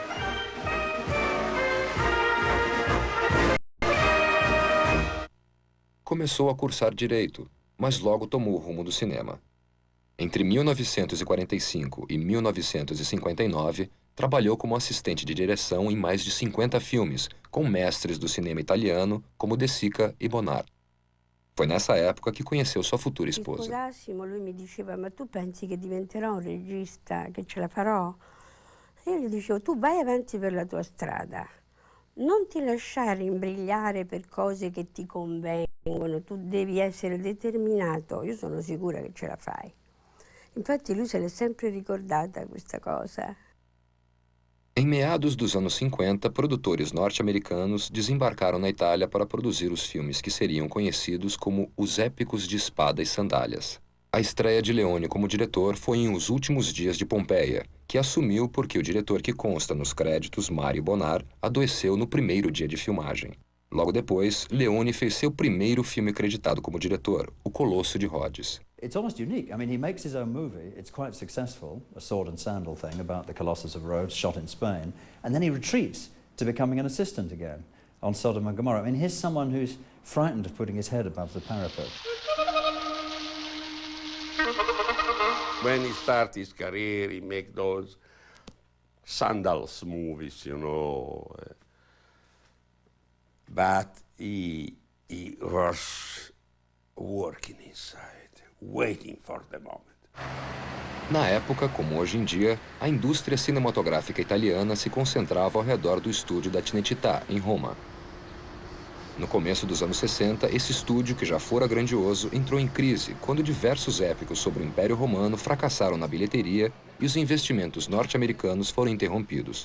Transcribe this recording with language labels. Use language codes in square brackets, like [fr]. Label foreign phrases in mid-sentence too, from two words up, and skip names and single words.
[pt] Começou a cursar Direito, mas logo tomou o rumo do cinema. Entre 1945 e 1959, trabalhou como assistente de direção em mais de 50 filmes, com mestres do cinema italiano como De Sica e Bonnard. Foi nessa época que conheceu sua futura esposa. [it] Sposassimo, lui mi diceva: ma tu pensi che diventerò un regista, che ce la farò? E io gli dicevo: tu vai avanti per la tua strada, non ti lasciare imbrigliare per cose che ti convengono, tu devi essere determinato, io sono sicura che ce la fai. Infatti lui se l'è sempre ricordata questa cosa. [pt] Em meados dos anos 50, produtores norte-americanos desembarcaram na Itália para produzir os filmes que seriam conhecidos como os épicos de espada e sandálias. A estreia de Leone como diretor foi em Os Últimos Dias de Pompeia, que assumiu porque o diretor que consta nos créditos, Mario Bonnard, adoeceu no primeiro dia de filmagem. Logo depois, Leone fez seu primeiro filme creditado como diretor, O Colosso de Rhodes. [en] It's almost unique. I mean, he makes his own movie. It's quite successful, a sword and sandal thing about the Colossus of Rhodes, shot in Spain. And then he retreats to becoming an assistant again on Sodom and Gomorrah. I mean, here's someone who's frightened of putting his head above the parapet. When he started his career, he made those sandals movies, you know. But he was working inside, waiting for the moment. [pt] Na época, como hoje em dia, a indústria cinematográfica italiana se concentrava ao redor do estúdio da Cinecittà, em Roma. No começo dos anos 60, esse estúdio, que já fora grandioso, entrou em crise quando diversos épicos sobre o Império Romano fracassaram na bilheteria e os investimentos norte-americanos foram interrompidos.